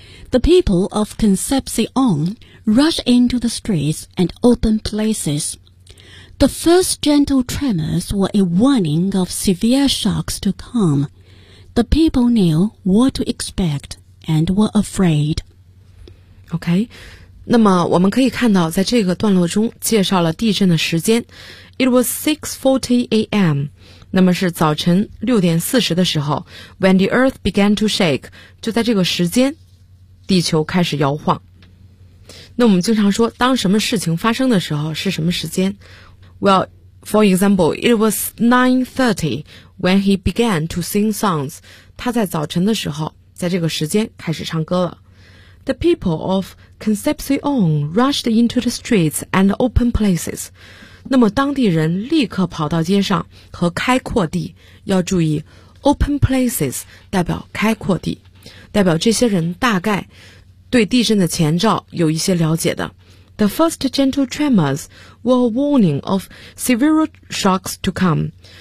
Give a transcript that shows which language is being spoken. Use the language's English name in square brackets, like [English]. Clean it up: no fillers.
[English] The people of Concepcion rushed into the streets and open places. The first gentle tremors were a warning of severe shocks to come. The people knew what to expect and were afraid. [Chinese] Okay, 那么我们可以看到在这个段落中介绍了地震的时间。 [English] It was 6:40 a.m. [Chinese] 那么是早晨6:40的时候 ， [English] when the earth began to shake， [Chinese] 就在这个时间，地球开始摇晃。那我们经常说，当什么事情发生的时候是什么时间 ？ [English] Well, for example, it was 9:30 when he began to sing songs。 [Chinese] 他在早晨的时候，在这个时间开始唱歌了。 [English] The people of Concepcion rushed into the streets and open places。 [Chinese] 那么当地人立刻跑到街上和开阔地，要注意 open places 代表开阔地，代表这些人大概对地震的前兆有一些了解的。 [English] The first gentle tremors were a warning of severe shocks to come。